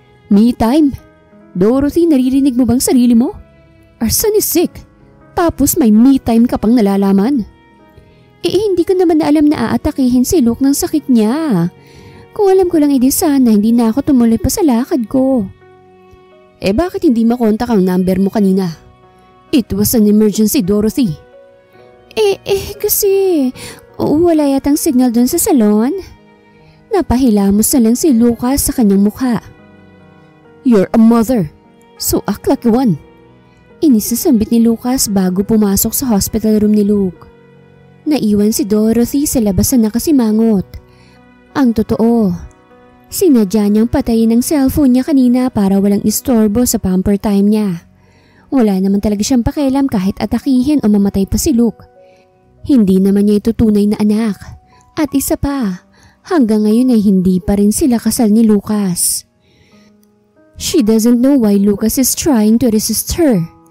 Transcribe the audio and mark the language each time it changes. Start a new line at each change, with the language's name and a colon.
English: Me time? Dorothy,
Filipino: naririnig mo bang sarili mo?
English: Our son is sick.
Filipino: Tapos may me time ka pang nalalaman. Hindi ko naman na alam na aatakihin si Luke ng sakit niya. Kung alam ko lang sana hindi na ako tumuloy pa sa lakad ko. Bakit hindi makontak ang number mo kanina?
English: It was an emergency,
Filipino: Dorothy. Kasi wala yatang signal dun sa salon. Napahilamos na lang si Lucas sa kanyang mukha.
English: You're a mother, so act like one.
Filipino: Inisasambit ni Lucas bago pumasok sa hospital room ni Luke. Naiwan si Dorothy sa labas na nakasimangot. Ang totoo, sinadya niyang patayin ang cellphone niya kanina para walang istorbo sa pamper time niya. Wala naman talaga siyang pakialam kahit atakihin o mamatay pa si Luke. Hindi naman niya ito tunay na anak. At isa pa, hanggang ngayon ay hindi pa rin sila kasal ni Lucas.
English: She doesn't know why Lucas is trying to resist her.